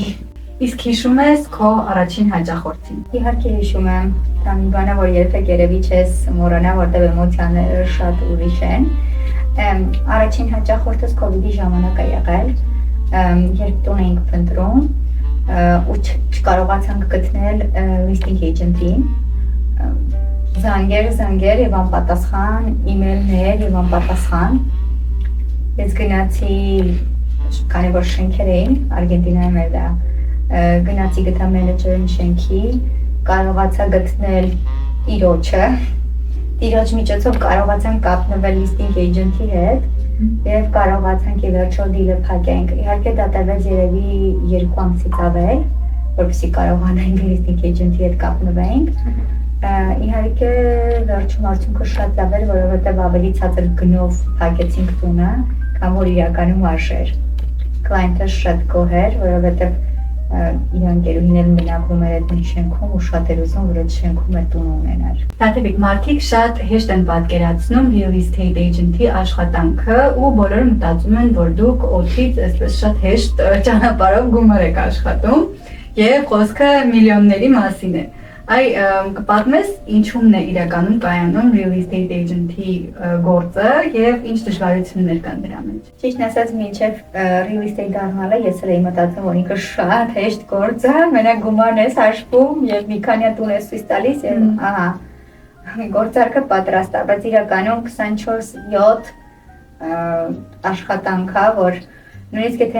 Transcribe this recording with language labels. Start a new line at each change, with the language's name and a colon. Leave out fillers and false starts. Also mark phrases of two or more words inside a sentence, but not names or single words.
Armenian: Իսկ հիշում ես քո առաջին հաճախորդին։ Իհարկե հիշում եմ, դա մի բան է, որ երբեք երևի չես մոռանա, որտեղ էմոցիաները շատ ուրիշ են։ Առաջին հաճախորդս քովիդի ժամանակ է եղել, երբ տուն էինք փնտրում ու չկարողացանք գտնել
English: listing agent-ին,
Armenian: զանգեր եւ անպատասխան, email-ներ եւ անպատասխան։ Ես գնացի, քանի որ շենքեր էին Արգենտինայում էր դա, գնացի գտա մենեջերին շենքի, կարողացա գտնել տիրոջ միջոցով կարողացանք կապնվել
English: listing agent-ի
Armenian: հետ եւ կարողացանք ի վերջո դիլը փակենք։ Իհարկե դա տևեց երևի 2 ամսից ավել, որպեսզի կարողանանք
English: listing agent-ի
Armenian: հետ կապնվենք։ Իհարկե վերջում արդյունքը շատ լավ էր, որովհետեւ ավելի ցածր գնով փակեցինք տունը, քան որ իրականում արժեր։ Կլայենտը շատ գոհ էր, որովհետեւ իրանք երուհիներն բնակվում էր այդ շենքում ու շատ էր ուզում, որ այդ շենքում է տուն ունենար։ Տատևիկ մարդիկ շատ հեշտ են պատկերացնում
English: real estate agent-ի
Armenian: աշխատանքը ու բոլորը մտածում են, որ դուք օդից այսպես շատ հեշտ ճանապարհով գումար եք աշխատում եւ խոսքը միլիոնների մասին է։ Այ կպատմես ինչու՞մն է իրականում կայանում
English: real estate agent-ի
Armenian: գործը եւ ինչ դժվարություններ կան դրա մեջ։ Ճիշտն ասած, մինչեւ
English: real estate
Armenian: դառնալը ես էլ էի մտածում, որ ինքը շատ հեշտ գործ է, մենակ գումարն ես հաշվում եւ մի քանի տուն ես ցույց տալիս եւ ահա գործարքը պատրաստ է, բայց իրականում 24/7 աշխատանք է, որ նույնիսկ եթե